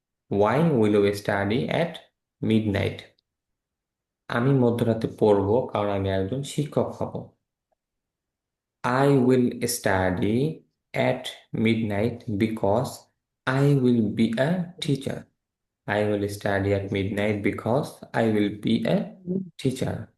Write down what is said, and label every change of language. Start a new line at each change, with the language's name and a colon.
English: Why will you study at midnight?
Bangla: আমি মধ্যরাতে পড়ব কারণ আমি একজন শিক্ষক হব।
English: I will study at midnight because I will be a teacher. I will study at midnight because I will be a teacher.